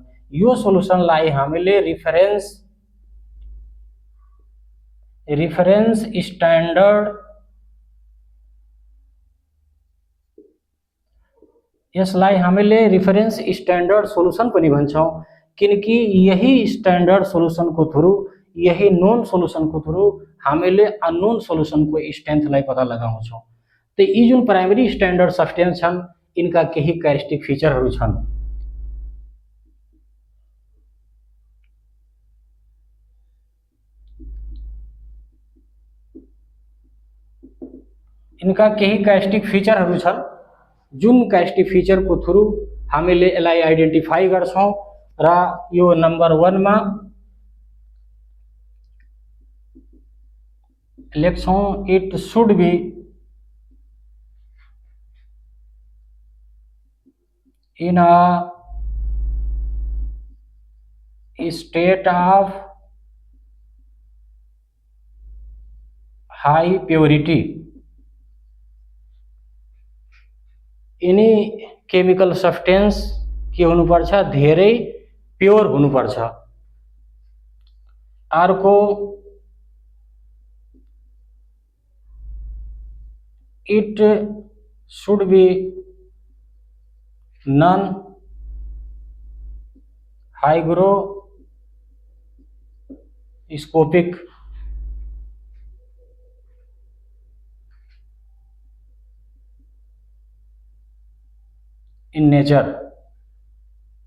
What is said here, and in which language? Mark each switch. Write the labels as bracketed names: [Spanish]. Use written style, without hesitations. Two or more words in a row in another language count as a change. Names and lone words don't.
[Nepali] यो सोलुसनलाई हामीले [English] reference standard, [Nepali] यसलाई हामीले [English] reference standard solution [Nepali] पनि भन्छौं, किनकि यही [English] standard solution [Nepali] को थ्रू, यही [English] known solution [Nepali] को थ्रू हामीले [English] unknown solution [Nepali] को स्ट्रेंथलाई पता लगाउँछौं। तो यी जुन [English] primary standard substance [Nepali] छन् इनका केही [English] characteristic फिचरहरू [Nepali] छन्। इनका केही [English] characteristic फिचरहरू [Nepali] छन्, जुन [English] characteristic feature [Nepali] को थ्रू हामीले यसलाई आइडेन्टिफाई गर्छौं र यो नंबर 1 मा लेख्छौं, [English] it should be in a state of high purity. [Nepali] यिनी [English] chemical substance [Nepali] के हुनुपर्छ, धेरै प्योर हुनुपर्छ। [English] अर्को it should be non hygroscopic in nature.